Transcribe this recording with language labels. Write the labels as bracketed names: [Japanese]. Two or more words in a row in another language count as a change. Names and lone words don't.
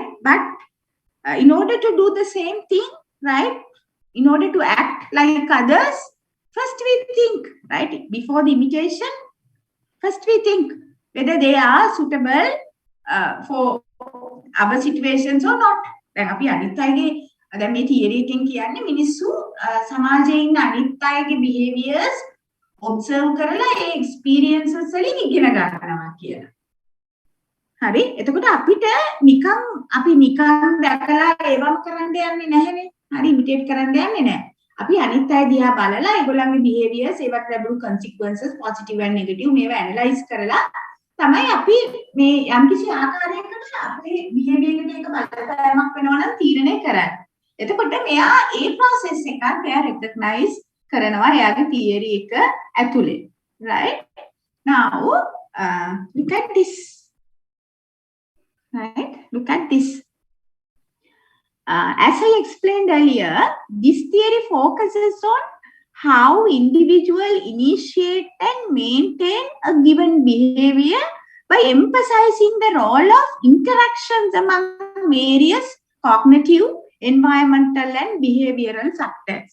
[English] But in order to do the same thing, right? In order to act like others, first we think, right? Before the imitation, first we think whether they are suitable for our situations or not. [Sinhala] දැන් අපි අනිත් අයගේ දැන් මේ theory එකෙන් කියන්නේ මිනිස්සු සමාජයේ ඉන්න අනිත් අයගේ [English] behaviors observe [Sinhala] කරලා ඒ experiences වලින් ඉගෙන ගන්නවා කියලා. හරි එතකොට අපිට අපි නිකන් දැකලා ඒවම කරන්න යන්නේ නැහැනේ. හරි imitate කරන්න යන්නේ නැහැ. අපි අනිත් අය දිහා බලලා ඒගොල්ලන්ගේ behaviors ඒවට ලැබුණු [English] consequences positive and negative [Sinhala] මේවා analyze කරලා තමයි අපි මේ යම්කිසි ආකාරයකට අපේ behavior එකට එක බලපෑමක් වෙනවා නම් තීරණය කරන්නේ. එතකොට මෙයා ඒ process එකත් එයා recognize කරනවා එයාගේ theory එක ඇතුලේ. [English] Right? Now look at this. Right? Look at this. As I explained earlier, this theory focuses on how individuals initiate and maintain a given behavior by emphasizing the role of interactions among various cognitive, environmental, and behavioral factors.